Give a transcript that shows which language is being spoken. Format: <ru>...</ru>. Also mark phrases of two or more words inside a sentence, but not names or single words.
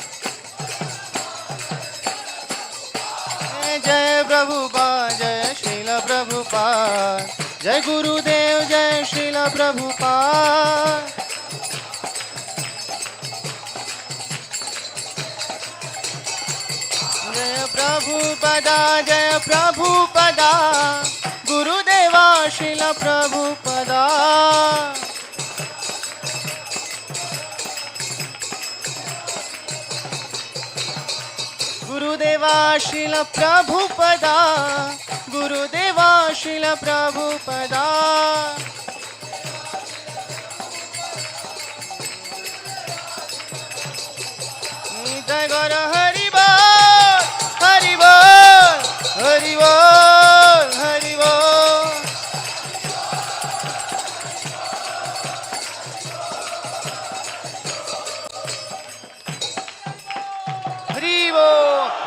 <hi>जय प्रभुपाद जय श्रील प्रभुपाद जय गुरुदेव जय श्रील प्रभुपाद जय प्रभु Prabhupada, Jaya Prabhupada, Gurudeva Srila Prabhupada. Gurudeva Srila Prabhupada, Gurudeva Srila Prabhupada. जय गुरु हरि बोल, हरि बोल, हरि बोल, हरि बोल. हरि बोल.</hi>